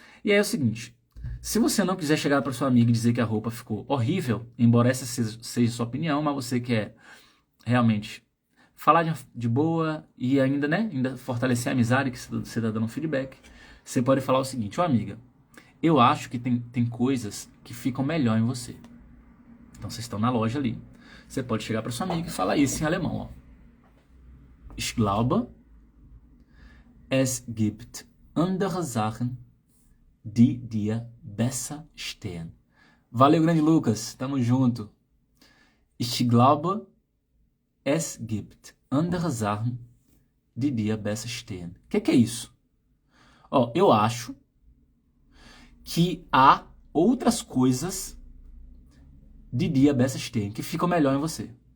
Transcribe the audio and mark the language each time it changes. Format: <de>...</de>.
<pt>E aí é o seguinte, se você não quiser chegar para sua amiga e dizer que a roupa ficou horrível, embora essa seja sua opinião, mas você quer realmente falar de boa e ainda fortalecer a amizade que você está dando um feedback, você pode falar o seguinte, amiga, eu acho que tem coisas que ficam melhor em você. Então vocês estão na loja ali. Você pode chegar para sua amiga e falar isso em alemão, ó.</pt> <de>Ich glaube, es gibt andere Sachen, die dir besser stehen.</de> <pt>Valeu, grande Lucas. Tamo junto.</pt> <de>Ich glaube, es gibt andere Sachen, die dir besser stehen.</de> <pt>O que é isso? Eu acho que há outras coisas de dia</pt> <de>besser stehen</de> <pt>que ficam melhor em você.</pt>